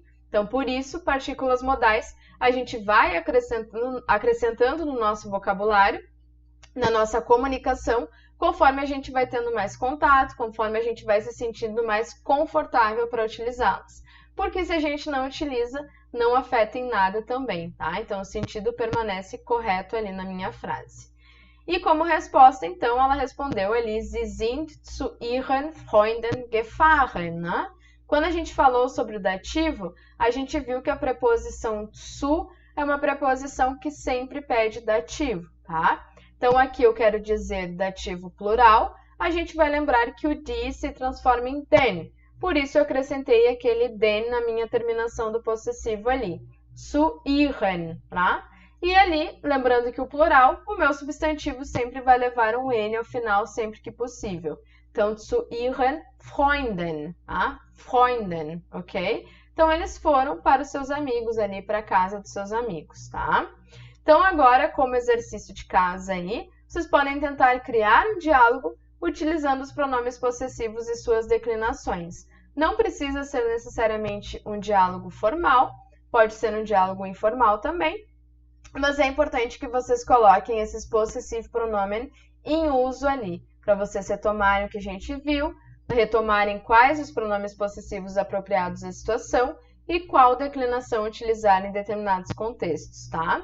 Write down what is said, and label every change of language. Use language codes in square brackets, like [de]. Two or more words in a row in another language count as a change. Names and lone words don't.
[pt] Então, por isso, partículas modais, a gente vai acrescentando no nosso vocabulário, na nossa comunicação, conforme a gente vai tendo mais contato, conforme a gente vai se sentindo mais confortável para utilizá-las. Porque se a gente não utiliza, não afeta em nada também, tá? Então, o sentido permanece correto ali na minha frase. E como resposta, então, ela respondeu ali, [de] Sie sind zu ihren Freunden gefahren, [pt] né? Quando a gente falou sobre o dativo, a gente viu que a preposição zu é uma preposição que sempre pede dativo, tá? Então, aqui eu quero dizer dativo plural, a gente vai lembrar que o die se transforma em den. Por isso, eu acrescentei aquele den na minha terminação do possessivo ali. [de] Zu ihren, [pt] tá? E ali, lembrando que o plural, o meu substantivo sempre vai levar um N ao final, sempre que possível. Então, [de] zu ihren Freunden, tá? [pt] Freunden, ok? Então, eles foram para os seus amigos ali, para a casa dos seus amigos, tá? Então, agora, como exercício de casa aí, vocês podem tentar criar um diálogo utilizando os pronomes possessivos e suas declinações. Não precisa ser necessariamente um diálogo formal, pode ser um diálogo informal também, mas é importante que vocês coloquem esses [de] possessive pronomen [pt] em uso ali, para vocês retomarem o que a gente viu, retomarem quais os pronomes possessivos apropriados à situação e qual declinação utilizar em determinados contextos, tá?